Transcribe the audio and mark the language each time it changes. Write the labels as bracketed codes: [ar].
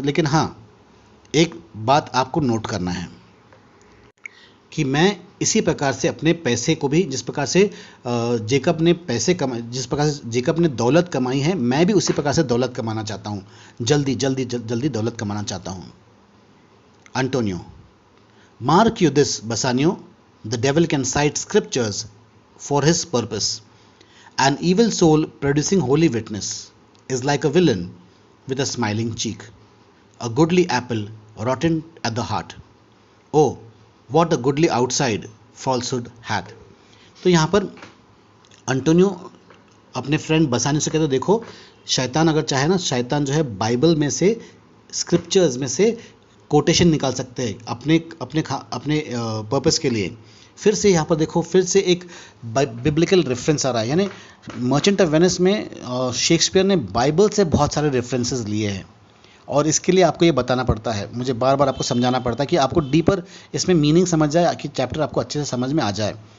[hi] लेकिन हाँ, एक बात आपको नोट करना है कि मैं इसी प्रकार से अपने पैसे को भी, जिस प्रकार से जेकब ने पैसे कमाए, जिस प्रकार से जेकब ने दौलत कमाई है, मैं भी उसी प्रकार से दौलत कमाना चाहता हूँ, जल्दी दौलत कमाना चाहता हूँ। [en] Antonio, mark you this Bassanio, the devil can cite scriptures for his purpose, an evil soul producing holy witness is like a villain with a smiling cheek. a goodly apple rotten at the heart. Oh, what a goodly outside falsehood hath. [hi] तो यहाँ पर Antonio अपने friend बसानियो से कहते देखो, शैतान अगर चाहे ना, शैतान जो है बाइबल में से, स्क्रिप्चर्स में से कोटेशन निकाल सकते हैं अपने अपने अपने पर्पस के लिए। फिर से यहाँ पर देखो, फिर से एक बिब्लिकल रेफरेंस आ रहा है, यानी मर्चेंट ऑफ वेनिस में शेक्सपियर ने बाइबल से बहुत सारे रेफरेंसेस लिए हैं, और इसके लिए आपको ये बताना पड़ता है, मुझे बार बार आपको समझाना पड़ता है कि आपको डीपर इसमें मीनिंग समझ जाए, कि चैप्टर आपको अच्छे से समझ में आ जाए।